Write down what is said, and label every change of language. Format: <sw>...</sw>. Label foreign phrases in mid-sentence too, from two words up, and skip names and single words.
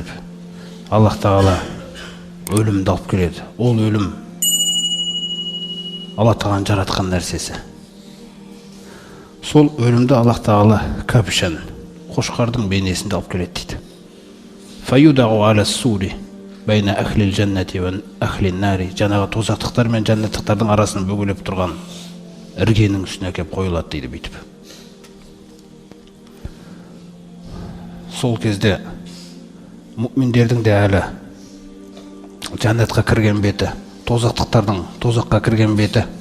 <kk>Аллах Тағала өлімді алып келеді. Ол өлім Алла Тағаланың жаратқан нәрсесі. Сол өлімді Аллах Тағала кәпішан, қошқардың бейнесінде алып келеді дейді.</kk> <ar>فيوضع على السور بين أهل الجنة وأهل النار,</ar> <kk>жаңағы тозақтықтар мен жәннаттықтардың арасын бөгелеп тұрған іргенің үстіне әкеп қойылады дейді бүйтіп. Сол кезде мұъминдердің де әлі жәннатқа кірген беті, тозақтықтардың тозаққа кірген беті.</kk>